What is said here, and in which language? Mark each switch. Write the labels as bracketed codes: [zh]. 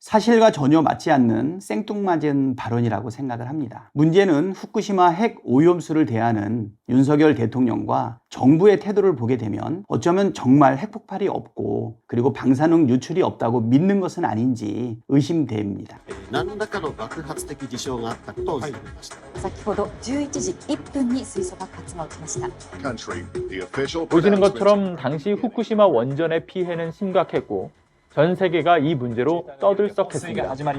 [ko] 사실과 전혀 맞지 않는 생뚱맞은 발언이라고 생각을 합니다. 문제는 후쿠시마 핵 오염수를 대하는 윤석열 대통령과 정부의 태도를 보게 되면 어쩌면 정말 핵폭발이 없고 그리고 방사능 유출이 없다고 믿는 것은 아닌지 의심됩니다. [ja] 何らかの爆発的事象があったことを伝えました。先ほど11時1分に水素爆発が起きました。 [ko] 보시는 것처럼 당시 후쿠시마 원전의 피해는 심각했고 전 세계가 이 문제로 떠들썩했습니다.